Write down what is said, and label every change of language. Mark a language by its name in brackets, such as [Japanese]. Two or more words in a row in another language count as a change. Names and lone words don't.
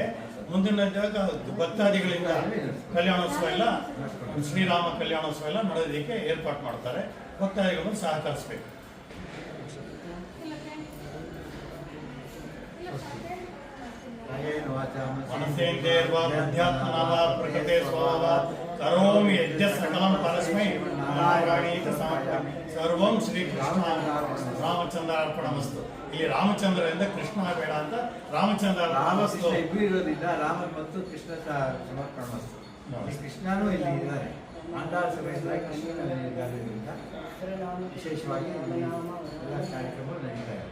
[Kannada] ಮುಂದಿನ ಭಕ್ತಾದಿಗಳಿಂದ ಕಲ್ಯಾಣೋತ್ಸವ ಎಲ್ಲ ಶ್ರೀರಾಮ ಕಲ್ಯಾಣೋತ್ಸವ ಎಲ್ಲ ನಡೆಯೋದಕ್ಕೆ ಏರ್ಪಾಡು ಮಾಡ್ತಾರೆ. ಭಕ್ತಾದಿಗಳನ್ನು ಸಹಕರಿಸಬೇಕು. [Sanskrit] ಮನಸೇಂದ್ರಿಯರ್ವಾ ಬುದ್ಧ್ಯಾತ್ಮನಾವ ಪ್ರಕೃತೆ ಸ್ವಭಾವಾತ್ ಕರೋಮಿ ಯಜ್ಞ ಸಕಲಂ ಪರಸ್ಮೈ ನಾರಾಯಣೀತಿ ಸಮರ್ಪಯಾಮಿ. ಸರ್ವಂ ಶ್ರೀ ಕೃಷ್ಣ ರಾಮಚಂದ್ರ ಅರ್ಪಣಮಸ್ತು. [Kannada] ಇಲ್ಲಿ ರಾಮಚಂದ್ರರಿಂದ ಕೃಷ್ಣ ಬೇಡ ಅಂತ ರಾಮಚಂದ್ರ ರಾಮಕೃಷ್ಣ ಇಬ್ಬರು ಇರೋದ್ರಿಂದ ರಾಮನ್ ಮತ್ತು ಕೃಷ್ಣ ಸಮರ್ಪಣಮಸ್ತು. ಕೃಷ್ಣನೂ ಇಲ್ಲಿ ಇದ್ದಾರೆ. ಆಂಡಾಳ ಸಮೇತರಾಗಿ ಕೃಷ್ಣನ ಇರೋದ್ರಿಂದ ವಿಶೇಷವಾಗಿ ಎಲ್ಲ ಕಾರ್ಯಕ್ರಮಗಳು ನಡೀತಾ ಇದೆ.